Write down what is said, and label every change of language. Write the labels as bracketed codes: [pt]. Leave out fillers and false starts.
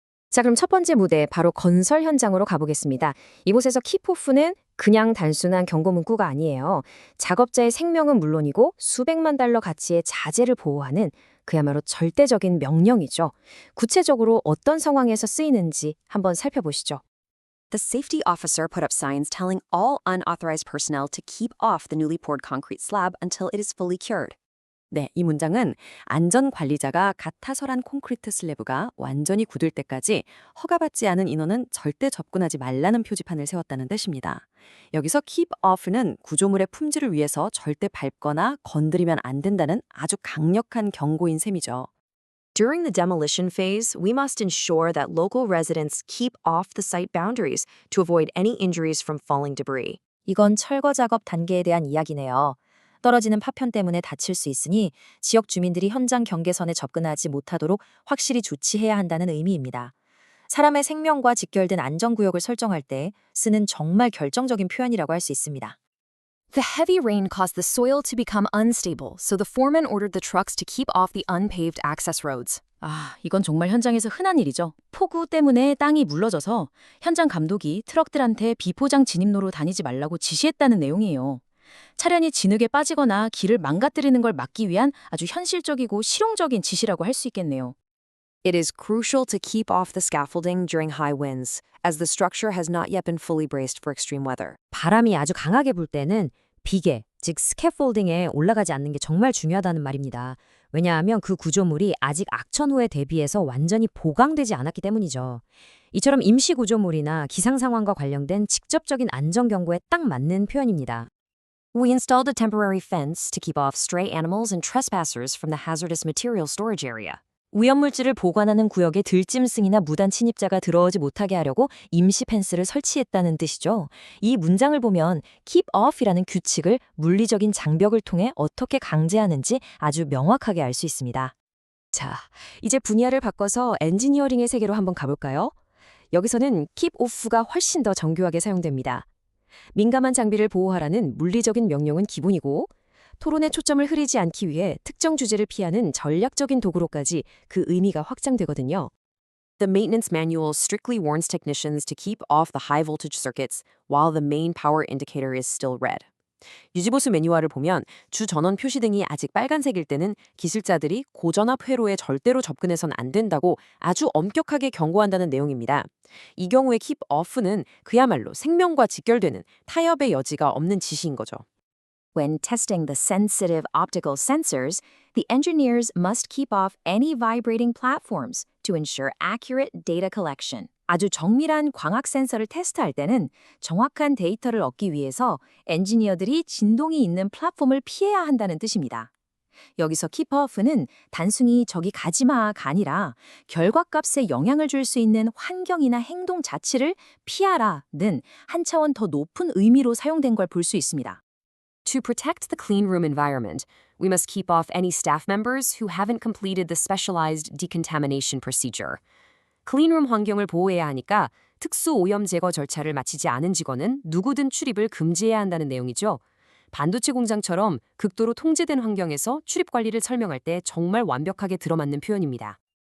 [ko] 자, 그럼 첫 번째 무대, 바로 건설 현장으로 가보겠습니다. 이곳에서 킵오프는 그냥 단순한 경고 문구가 아니에요. 작업자의 생명은 물론이고 수백만 달러 가치의 자재를 보호하는 그야말로 절대적인 명령이죠. 구체적으로 어떤 상황에서 쓰이는지 한번 살펴보시죠. [en] The safety officer put up signs telling all unauthorized personnel to keep off the newly poured concrete slab until it is fully cured. [ko] 네, 이 문장은 안전관리자가 가타설한 콘크리트 슬래브가 완전히 굳을 때까지 허가받지 않은 인원은 절대 접근하지 말라는 표지판을 세웠다는 뜻입니다. 여기서 keep off는 구조물의 품질을 위해서 절대 밟거나 건드리면 안 된다는 아주 강력한 경고인 셈이죠. [en] During the demolition phase, we must ensure that local residents keep off the site boundaries to avoid any injuries from falling debris. [ko] 이건 철거 작업 단계에 대한 이야기네요. 떨어지는 파편 때문에 다칠 수 있으니 지역 주민들이 현장 경계선에 접근하지 못하도록 확실히 조치해야 한다는 의미입니다. 사람의 생명과 직결된 안전구역을 설정할 때 쓰는 정말 결정적인 표현이라고 할 수 있습니다. [en] The heavy rain caused the soil to become unstable, so the foreman ordered the trucks to keep off the unpaved access roads. [ko] 이건 정말 현장에서 흔한 일이죠. 폭우 때문에 땅이 물러져서 현장 감독이 트럭들한테 비포장 진입로로 다니지 말라고 지시했다는 내용이에요. 차량이 진흙에 빠지거나 길을 망가뜨리는 걸 막기 위한 아주 현실적이고 실용적인 지시라고 할 수 있겠네요. [en] It is crucial to keep off the scaffolding during high winds, as the structure has not yet been fully braced for extreme weather. [ko] 바람이 아주 강하게 불 때는 비계, 즉 스캐폴딩에 올라가지 않는 게 정말 중요하다는 말입니다. 왜냐하면 그 구조물이 아직 악천 후에 대비해서 완전히 보강되지 않았기 때문이죠. 이처럼 임시 구조물이나 기상 상황과 관련된 직접적인 안전 경고에 딱 맞는 표현입니다. [en] We installed a temporary fence to keep off stray animals and trespassers from the hazardous material storage area. [ko] 위험물질을 보관하는 구역에 들짐승이나 무단 침입자가 들어오지 못하게 하려고 임시 펜스를 설치했다는 뜻이죠. 이 문장을 보면 keep off이라는 규칙을 물리적인 장벽을 통해 어떻게 강제하는지 아주 명확하게 알 수 있습니다. 자, 이제 분야를 바꿔서 엔지니어링의 세계로 한번 가볼까요? 여기서는 keep off가 훨씬 더 정교하게 사용됩니다. 민감한 장비를 보호하라는 물리적인 명령은 기본이고, 토론의 초점을 흐리지 않기 위해 특정 주제를 피하는 전략적인 도구로까지 그 의미가 확장되거든요. [en] The maintenance manual strictly warns technicians to keep off the high voltage circuits while the main power indicator is still red. [ko] 유지보수 매뉴얼을 보면 주 전원 표시등이 아직 빨간색일 때는 기술자들이 고전압 회로에 절대로 접근해선 안 된다고 아주 엄격하게 경고한다는 내용입니다. 이 경우에 keep off는 그야말로 생명과 직결되는 타협의 여지가 없는 지시인 거죠. [en] When testing the sensitive optical sensors, the engineers must keep off any vibrating platforms to ensure accurate data collection. [ko] 아주 정밀한 광학 센서를 테스트할 때는 정확한 데이터를 얻기 위해서 엔지니어들이 진동이 있는 플랫폼을 피해야 한다는 뜻입니다. 여기서 keep off는 단순히 저기 가지마가 아니라 결과값에 영향을 줄 수 있는 환경이나 행동 자체를 피하라는 한 차원 더 높은 의미로 사용된 걸 볼 수 있습니다. [en] To protect the clean room environment, we must keep off any staff members who haven't completed the specialized decontamination procedure. [ko] 클린룸 환경을 보호해야 하니까 특수 오염 제거 절차를 마치지 않은 직원은 누구든 출입을 금지해야 한다는 내용이죠. 반도체 공장처럼 극도로 통제된 환경에서 출입 관리를 설명할 때 정말 완벽하게 들어맞는 표현입니다.